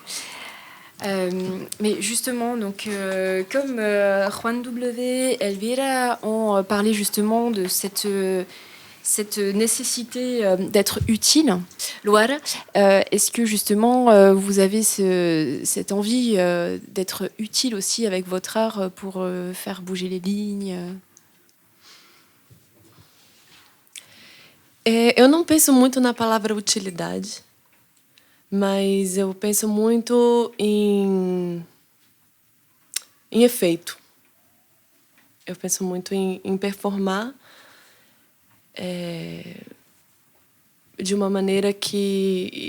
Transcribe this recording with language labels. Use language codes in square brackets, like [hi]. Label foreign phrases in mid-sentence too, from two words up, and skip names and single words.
[fr] Mais justement, donc, comme Juan W, Elvira ont parlé justement de cette nécessité d'être utile, Loire, est-ce que justement vous avez cette envie d'être utile aussi avec votre art pour faire bouger les lignes? [pt] Eu não penso muito na palavra utilidade, mas eu penso muito em efeito. Eu penso muito em performar de uma maneira que...